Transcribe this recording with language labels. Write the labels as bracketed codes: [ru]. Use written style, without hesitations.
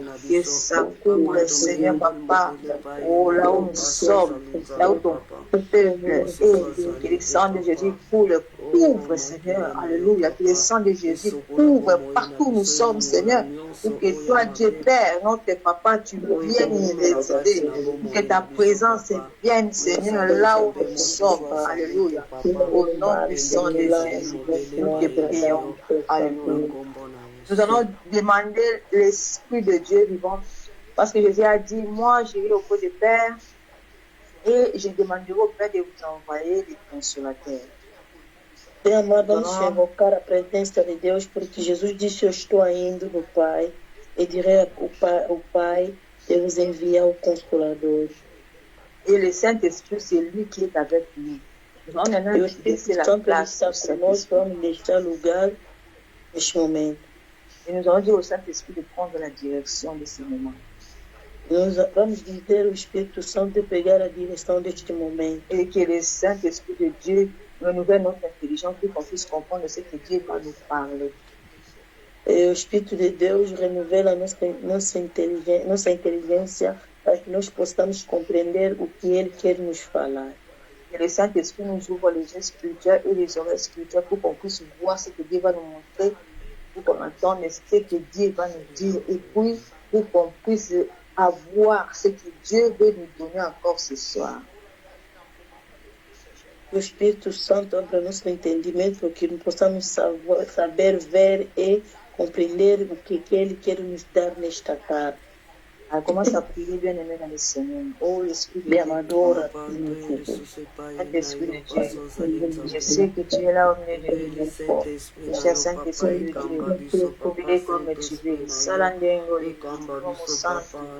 [fr] et ça coule, Seigneur, Papa, oh, là où nous sommes, là où ton peuple est, que le sang de Jésus coule, couvre, Seigneur, alléluia, que le sang de Jésus couvre partout où nous sommes, Seigneur, pour que toi, Dieu Père, notre Papa, tu viennes y résider, pour que ta présence vienne, Seigneur, là où nous sommes, alléluia, au nom puissant de Jésus, nous te prions, alléluia. Nous allons demander l'Esprit de Dieu vivant, parce que Jésus a dit, moi, j'irai auprès du Père, et je demanderai au Père de vous envoyer des consolateurs. [pt] Bem amado, vamos invocar a presença de Deus, porque Jesus disse, eu estou indo no Pai, e direi ao Pai, de vos enviar o Consolador. [fr] Et le Saint-Esprit, c'est lui qui est avec nous. Nous allons maintenant laisser la place au Saint-Esprit. [pt] Vamos deixar lugar neste momento. [fr] Et nous allons dire au Saint-Esprit de prendre la direction de ce moment. [pt] Nós vamos dizer ao Espírito Santo de pegar a direção deste momento. [fr] Et que le Saint-Esprit de Dieu renouvelle notre intelligence pour qu'on puisse comprendre ce que Dieu va nous parler. [pt] E o Espírito de Deus renovela nossa inteligência para que nós possamos compreender o que Ele quer nos falar. [fr] Que le Saint-Esprit nous ouvre les yeux spirituels et les oreilles spirituelles pour qu'on puisse voir ce que Dieu va nous montrer, pour qu'on entende ce que Dieu va nous dire et puis pour qu'on puisse avoir ce que Dieu veut nous donner encore ce soir. [pt] O Espírito Santo abra nosso entendimento para que possamos saber ver e compreender o que Ele quer nos dar nesta tarde. [fr] Alors, commence à prier, bien-aimé dans le Seigneur. Oh, l'Esprit de Dieu. Saint-Esprit de Dieu. Je sais que tu es là au milieu de nous. Cher Saint-Esprit de Dieu. Oubliez comme tu veux. Salandengo, comme santo.